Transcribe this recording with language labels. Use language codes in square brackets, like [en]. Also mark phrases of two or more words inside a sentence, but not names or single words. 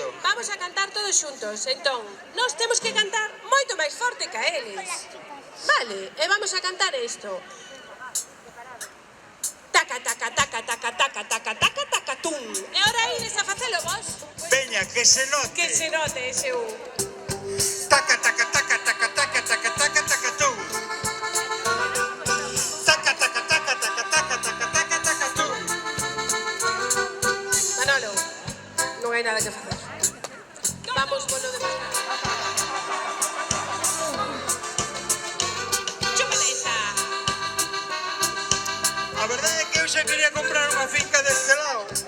[gl] Ben, vamos a cantar todos xuntos. Entón, nós temos que cantar moito máis forte que a eles. Vale, e vamos a cantar isto. Taca, taca, taca, taca, taca, taca, taca, taca, tum. E ora ides a facelo vos? Veña, que se note. Que se note ese un. Taca, taca, taca, taca, taca, taca, taca, taca, tum. Taca, taca, taca, taca, taca, taca, taca, taca, tum. Manolo, non hai nada que facer. [es] Vamos con lo demás. Chúpate esa. [gl] A verdade é que eu xa quería comprar unha finca deste lado.